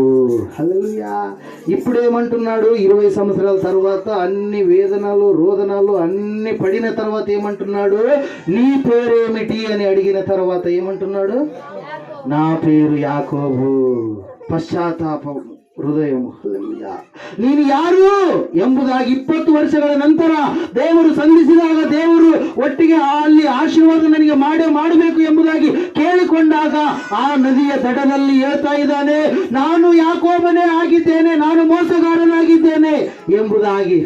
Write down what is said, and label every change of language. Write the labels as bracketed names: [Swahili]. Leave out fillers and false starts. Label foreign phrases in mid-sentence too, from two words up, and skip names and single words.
[Telugu] హల్లెలూయా. ఇప్పుడు ఏమంటున్నాడు, 20 సంవత్సరాల తర్వాత అన్ని వేదనలు రోదనలు అన్ని పడిన తర్వాత ఏమంటున్నాడు, నీ పేరేమిటి అని అడిగిన తర్వాత ఏమంటున్నాడు, నా పేరు యాకోబు. [Kannada] పశ్చాత్తాపం ಹೃದಯವು. ನೀನು ಯಾರು ಎಂಬುದಾಗಿ 20 ವರ್ಷಗಳ ನಂತರ ದೇವರು ಸಂಧಿಸಿದಾಗ, ದೇವರು ಒಟ್ಟಿಗೆ ಅಲ್ಲಿ ಆಶೀರ್ವಾದ ನನಗೆ ಮಾಡಬೇಕು ಎಂಬುದಾಗಿ ಕೇಳಿಕೊಂಡಾಗ ಆ ನದಿಯ ದಡದಲ್ಲಿ ಹೇಳ್ತಾ ಇದ್ದಾನೆ, ನಾನು ಯಾಕೋಬನೇ ಆಗಿದ್ದೇನೆ, ನಾನು ಮೋಸಗಾರನಾಗಿದ್ದೇನೆ ಎಂಬುದಾಗಿ.